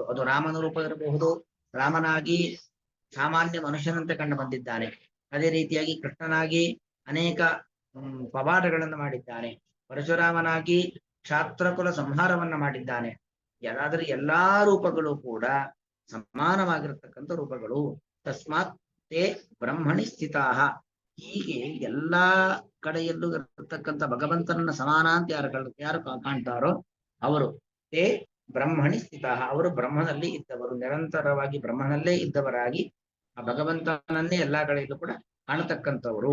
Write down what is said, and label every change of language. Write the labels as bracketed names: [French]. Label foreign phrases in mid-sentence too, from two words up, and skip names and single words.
[Kannada] ಅದು ರಾಮನ ರೂಪ ಇರಬಹುದು, ರಾಮನಾಗಿ ಸಾಮಾನ್ಯ ಮನುಷ್ಯನಂತೆ ಕಂಡು ಬಂದಿದ್ದಾನೆ. ಅದೇ ರೀತಿಯಾಗಿ ಕೃಷ್ಣನಾಗಿ ಅನೇಕ ಪವಾಡಗಳನ್ನು ಮಾಡಿದ್ದಾನೆ. ಪರಶುರಾಮನಾಗಿ ಕ್ಷಾತ್ರಕುಲ ಸಂಹಾರವನ್ನ ಮಾಡಿದ್ದಾನೆ. ಯಾರಾದರೂ ಎಲ್ಲಾ ರೂಪಗಳು ಕೂಡ ಸಮಾನವಾಗಿರತಕ್ಕಂಥ ರೂಪಗಳು. [Sanskrit] ತಸ್ಮಾತ್ ತೇ ಬ್ರಹ್ಮಣಿ ಸ್ಥಿತಾಹ. [Kannada] ಹೀಗೆ ಎಲ್ಲಾ ಕಡೆಯಲ್ಲೂ ಇರತಕ್ಕಂಥ ಭಗವಂತನನ್ನ ಸಮಾನ ಅಂತ ಯಾರು ಕಾಣ್ತಾರೋ ಅವರು [Sanskrit] ತೇ ಬ್ರಹ್ಮಣಿ ಸ್ಥಿತಾಹ. [Kannada] ಅವರು ಬ್ರಹ್ಮನಲ್ಲಿ ಇದ್ದವರು, ನಿರಂತರವಾಗಿ ಬ್ರಹ್ಮನಲ್ಲೇ ಇದ್ದವರಾಗಿ ಆ ಭಗವಂತನನ್ನೇ ಎಲ್ಲಾ ಕಡೆಯಲ್ಲೂ ಕೂಡ ಕಾಣತಕ್ಕಂಥವರು.